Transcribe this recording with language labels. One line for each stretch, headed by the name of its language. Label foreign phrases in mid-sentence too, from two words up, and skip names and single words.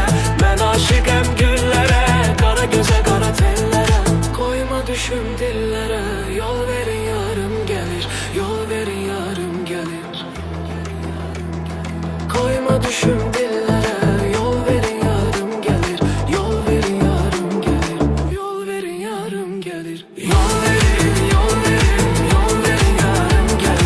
Azerbaijani: Mən aşıqəm güllərə, qara gözə, qara tellərə. Qoyma düşüm dillərə, yol verin yarım gelir. Yol verin yarım gelir.
Turkish: Koyma düşüm dillere, yol verin yarım gelir.
Azerbaijani: Yol verin yarım gelir. Yol verin yarım gelir. Yol verin, yol verin, yol verin yarım gelir.